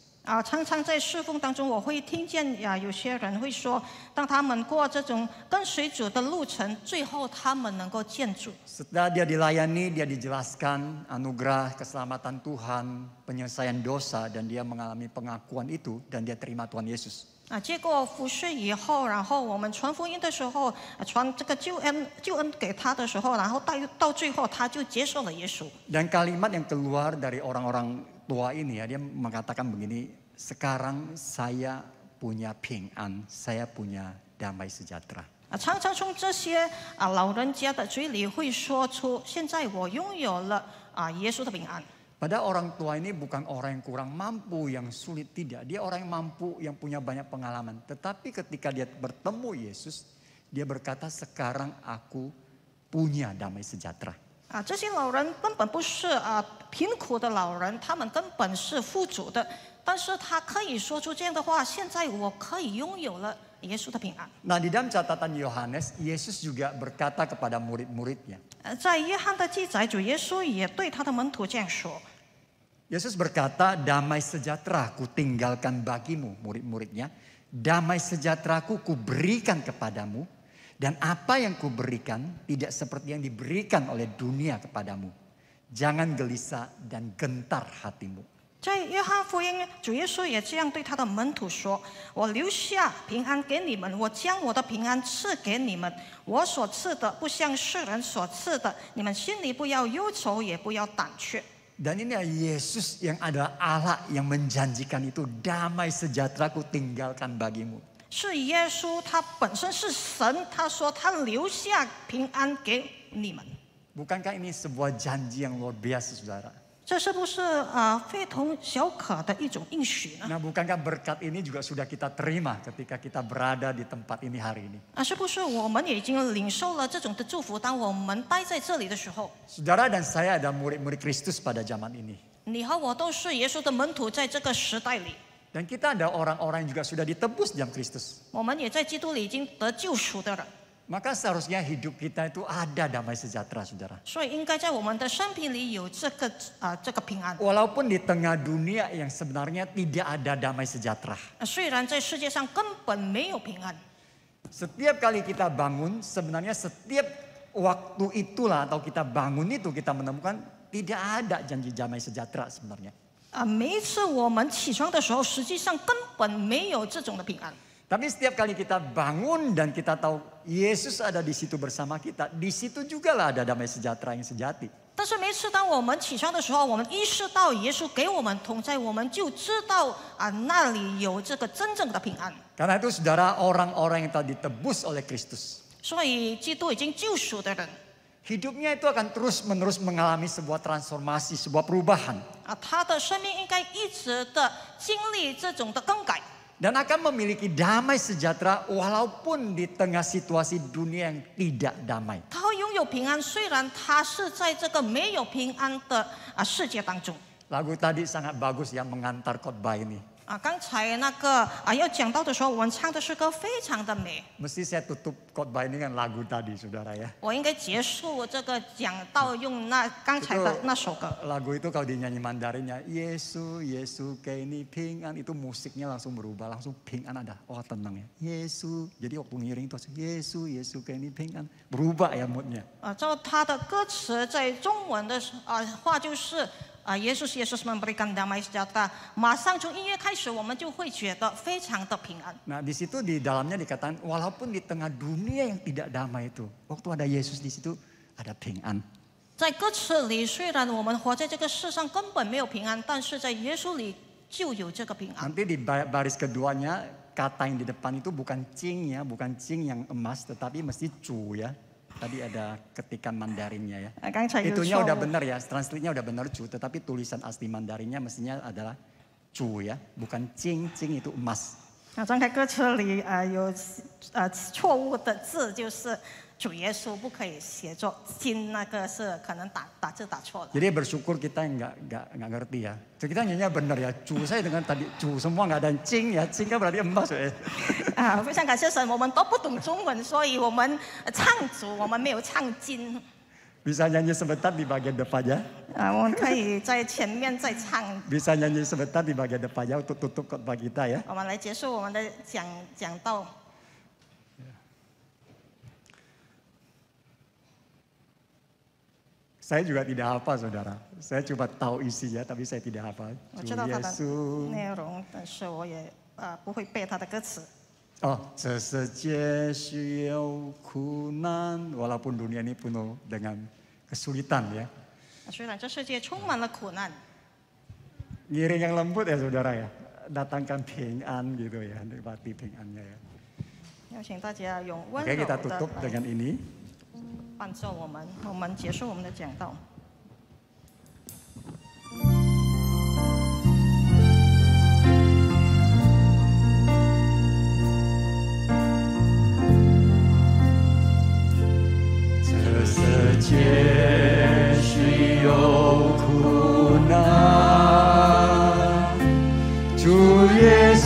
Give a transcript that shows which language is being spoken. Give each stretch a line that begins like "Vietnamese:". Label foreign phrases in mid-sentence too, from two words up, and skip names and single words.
Chinese: 常常在侍奉当中，我会听见有些人会说，当他们过这种跟随主的路程，最后他们能够见主。
Indonesian: Setelah dia dilayani, dia dijelaskan anugerah keselamatan Tuhan, penyelesaian dosa dan dia mengalami pengakuan itu dan dia terima Tuhan Yesus.
Chinese: 结果服侍以后，然后我们传福音的时候，传这个救恩给他的时候，然后到最后他就接受了耶稣。
Indonesian: Dan kalimat yang keluar dari orang-orang tua ini ya, dia mengatakan begini, sekarang saya punya ping'an, saya punya damai sejahtera.
Chinese: 常常从这些老人家的嘴里会说出，现在我拥有了耶稣的平安。
Indonesian: Pada orang tua ini bukan orang yang kurang mampu, yang sulit, tidak. Dia orang yang mampu, yang punya banyak pengalaman. Tetapi ketika dia bertemu Yesus, dia berkata, sekarang aku punya damai sejahtera.
Chinese: 这些老人根本不是贫苦的老人，他们根本是富足的，但是他可以说出这样的话：现在我可以拥有了耶稣的平安。
Indonesian: Nah, di dalam catatan Yohanes, Yesus juga berkata kepada murid-muridnya.
Chinese: 在约翰的记载，主耶稣也对他的门徒这样说。
Indonesian: Yesus berkata, damai sejahtera ku tinggalkan bagimu, murid-muridnya. Damai sejahteraku ku berikan kepadamu. Dan apa yang ku berikan tidak seperti yang diberikan oleh dunia kepadamu. Jangan gelisah dan gentar hatimu.
Chinese: 在约翰福音，主耶稣也这样对他的门徒说：“我留下平安给你们，我将我的平安赐给你们。我所赐的不像世人所赐的，你们心里不要忧愁，也不要胆怯。”
Indonesian: Dan ini Yesus yang adalah Allah yang menjanjikan itu, damai sejahtera ku tinggalkan bagimu.
Chinese: 是耶稣，他本身是神，他说他留下平安给你们。
Indonesian: Bukankah ini sebuah janji yang luar biasa, saudara?
Chinese: 这是不是非同小可的一种应许呢？
Indonesian: Nah, bukankah berkat ini juga sudah kita terima ketika kita berada di tempat ini hari ini?
Chinese: 是不是我们已经领受了这种的祝福？当我们待在这里的时候，
Indonesian: Saudara dan saya adalah murid-murid Kristus pada zaman ini.
Chinese: 你和我都是耶稣的门徒，在这个时代里，
Indonesian: Dan kita ada orang-orang yang juga sudah ditebus dalam Kristus.
Chinese: 我们也在基督里已经得救赎的人，
Indonesian: Maka seharusnya hidup kita itu ada damai sejahtera, saudara.
Chinese: 所以应该在我们的生命里有这个平安。
Indonesian: Walaupun di tengah dunia yang sebenarnya tidak ada damai sejahtera.
Chinese: 虽然在世界上根本没有平安，
Indonesian: Setiap kali kita bangun, sebenarnya setiap waktu itulah atau kita bangun itu kita menemukan tidak ada janji damai sejahtera sebenarnya.
Chinese: 每一次我们起床的时候，实际上根本没有这种的平安。
Indonesian: Tapi setiap kali kita bangun dan kita tahu Yesus ada di situ bersama kita, di situ juga lah ada damai sejahtera yang sejati.
Chinese: 但是每次当我们起床的时候，我们意识到耶稣给我们同在，我们就知道那里有这个真正的平安。
Indonesian: Karena itu saudara, orang-orang yang telah ditebus oleh Kristus,
Chinese: 所以基督已经救赎的人
Indonesian: hidupnya itu akan terus-menerus mengalami sebuah transformasi, sebuah perubahan.
Chinese: 他的生命应该一直的经历这种的更改，
Indonesian: Dan akan memiliki damai sejahtera walaupun di tengah situasi dunia yang tidak damai.
Chinese: 他会拥有平安，虽然他是在这个没有平安的世界当中。
Indonesian: Lagu tadi sangat bagus yang mengantar khotbah ini.
Chinese: 刚才那个要讲到的时候，我们唱的诗歌非常的美。
Indonesian: Mesti saya tutup khotbah ini dengan lagu tadi, saudara ya.
Chinese: 我应该结束这个讲道用刚才的那首歌。
Indonesian: Lagu itu kalau dinyanyi Mandarinnya,
Chinese: 耶稣，耶稣，你平安,
Indonesian: itu musiknya langsung berubah, langsung pingan ada. Oh tenang ya, Yesu. Jadi waktu ngiring itu
Chinese: 耶稣，耶稣，你平安,
Indonesian: berubah ya moodnya.
Chinese: 照他的歌词在中文的话就是。
Indonesian: 耶稣 memberikan damai sejahtera，
Chinese: 马上从音乐开始，我们就会觉得非常的平安。
Indonesian: Nah di situ di dalamnya dikatakan walaupun di tengah dunia yang tidak damai itu, waktu ada Yesus di situ ada pingan.
Chinese: 在歌词里，虽然我们活在这个世上根本没有平安，但是在耶稣里就有这个平安。
Indonesian: Nanti di baris keduanya kata yang di depan itu bukan cing ya, bukan cing yang emas, tetapi mesti cu ya. Tadi ada ketikan Mandarinnya ya. Itunya udah benar ya, translate-nya udah benar cu, tetapi tulisan asli Mandarinnya mestinya adalah cu ya, bukan cing, cing itu emas.
Chinese: 刚才歌词里有错误的字，就是主耶稣不可以写作金，那个是可能打字打错了。
Indonesian: Jadi bersyukur kita yang nggak ngerti ya. Kita nyanyinya benar ya, cu saya dengan tadi cu semua nggak ada cing ya, cing kan berarti emas ya.
Chinese: 非常感谢神，我们都不懂中文，所以我们唱主，我们没有唱金。
Indonesian: Bisa nyanyi sebentar di bagian depannya.
Chinese: 我们可以在前面再唱。
Indonesian: Bisa nyanyi sebentar di bagian depannya untuk tutup khotbah kita ya.
Chinese: 我们来结束我们的讲道。
Indonesian: Saya juga tidak hafal saudara. Saya cuma tahu isinya tapi saya tidak hafal.
Chinese: 我知道它的内容，但是我也不会背它的歌词。
Indonesian: Oh,
Chinese: 世界有苦难,
Indonesian: walaupun dunia ini penuh dengan kesulitan ya.
Chinese: 虽然这世界充满了苦难，
Indonesian: Ngiring yang lembut ya saudara ya. Datangkan pingan gitu ya, nikmati pingannya ya.
Chinese: 邀请大家用温
Indonesian: Oke
Chinese: 柔
Indonesian: kita
Chinese: 的
Indonesian: tutup dengan ini.
Chinese: 伴奏我们结束我们的讲道。世需有苦难，主耶稣